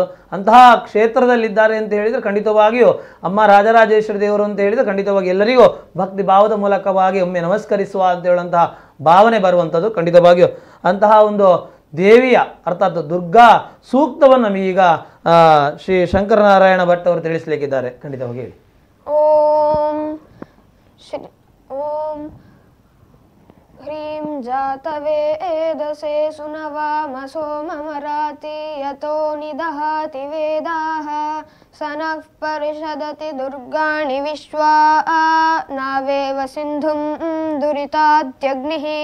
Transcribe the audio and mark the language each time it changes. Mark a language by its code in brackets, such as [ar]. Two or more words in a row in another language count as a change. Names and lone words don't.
[kn] ಅಂತಹ ಕ್ಷೇತ್ರದಲ್ಲಿದ್ದಾರೆ ಅಂತ ಹೇಳಿದರೆ ಖಂಡಿತವಾಗಿಯೂ ಅಮ್ಮ ರಾಜರಾಜೇಶ್ವರಿ ದೇವರು ಅಂತ ಹೇಳಿದರೆ ಖಂಡಿತವಾಗಿ ಎಲ್ಲರಿಗೂ ಭಕ್ತಿ ಭಾವದ ಮೂಲಕವಾಗಿ ಒಮ್ಮೆ ನಮಸ್ಕರಿಸುವ ಅಂತ ಹೇಳುವಂತಹ ಭಾವನೆ ಬರುವಂಥದ್ದು. ಖಂಡಿತವಾಗಿಯೂ ಅಂತಹ ಒಂದು ದೇವಿಯ ಅರ್ಥಾತ್ ದುರ್ಗಾ ಸೂಕ್ತವನ್ನು ನಮಗೀಗ ಶ್ರೀ ಶಂಕರನಾರಾಯಣ ಭಟ್ ಅವರು ತಿಳಿಸಲಿಕ್ಕಿದ್ದಾರೆ. ಖಂಡಿತವಾಗಿ ಹೇಳಿ. [sa] ಓಂ ಶ್ರೀ ಓಂ ह्रीं जातवेदसे सुनवामसो ममराति यतो निदहाति वेदाः स नः परिषदति दुर्गाणि विश्वा नावेव सिन्धुं दुरितात्यग्निः